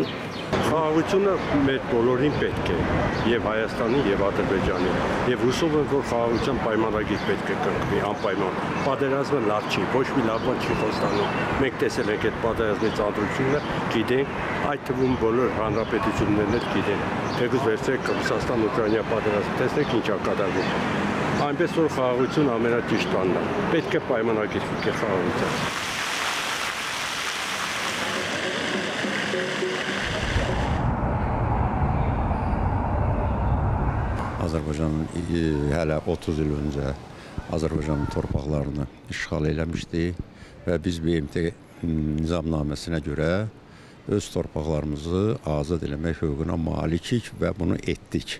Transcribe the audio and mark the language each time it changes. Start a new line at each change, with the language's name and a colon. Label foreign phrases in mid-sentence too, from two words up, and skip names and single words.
Armenian: Խաղաղությունը մեր բոլորին պետք է, եւ Հայաստանի, եւ Ադրբեջանի, եւ հուսով եմ, որ խաղաղության պայմանագիր պետք է կնքվի անպայման։ Պատերազմը լավ չի, ոչ մի լավ բան չի խոստանում։ Մենք տեսել ենք այդ պատերազմի ծանրությունը, գիտենք, այդ թվում բոլոր հանրապետություններն էլ գիտեն։ Թեկուզ վերցրեք Ռուսաստան-Ուկրաինա պատերազմը, տեսնեք ինչ է կատարվում։ Այնպես որ խաղաղություն ամենաճիշտ բանն է։ Պետք է պայմանագիր կնքել խաղաղության։
Azerbaijani: Azərbaycan hələ 30 il öncə Azərbaycanın torpaqlarını işğal eləmişdi və biz BMT nizamnaməsinə görə öz torpaqlarımızı azad eləmək hüququna malikik və bunu etdik.